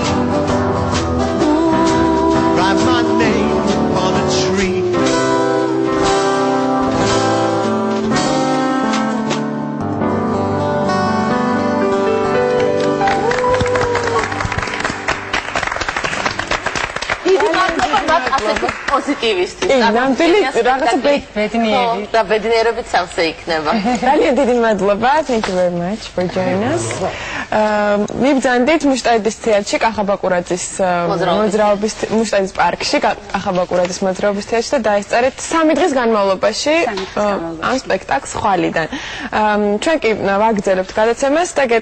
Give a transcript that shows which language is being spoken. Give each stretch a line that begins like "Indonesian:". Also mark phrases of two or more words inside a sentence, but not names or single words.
English: Write my name on a tree. Positivist.
Georgian: ნამდვილი რაღაცა ბედნიერი. და ბედნიერებით სავსე იქნება. ძალიან დიდი მადლობა.
English: Thank you very much for joining us.
Georgian: მიბრძანდით მუშტაიდის თეატრში კახაბაკურაძის მოძრაობის მუშტაიდის პარკში კახაბაკურაძის მოძრაობის თეატრში და დაესწარეთ 3 დღის განმავლობაში ამ სპექტაკლს ხვალიდან. ჩვენ კი ვაგრძელებთ გადაცემას და